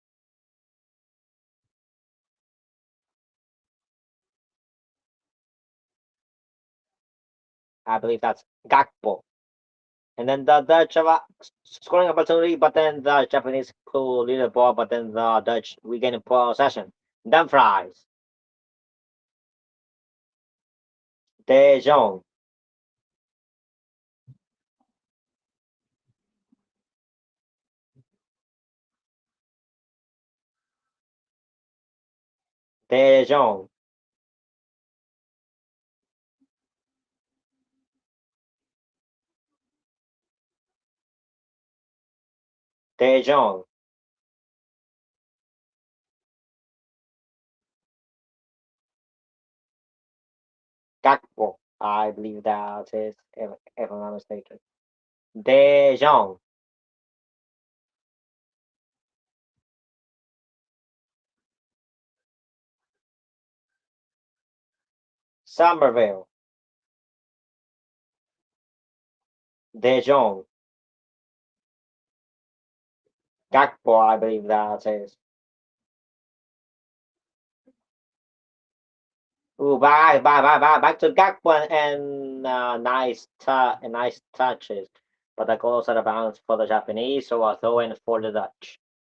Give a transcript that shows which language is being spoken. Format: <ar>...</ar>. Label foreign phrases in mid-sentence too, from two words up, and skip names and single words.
<en>I believe that's Gakpo. And then the Dutch have a scoring opportunity, but then the Japanese could lead the ball, but then the Dutch regain possession. Then fries. De Jong. De Jong. De Jong. Gakpo. I believe that is, if I'm not mistaken. De Jong. Somerville. De Jong. Gakpo, I believe that is. Ooh, back to Gakpo and nice touches. But the goal is out of bounds for the Japanese, so a throw in for the Dutch.</en>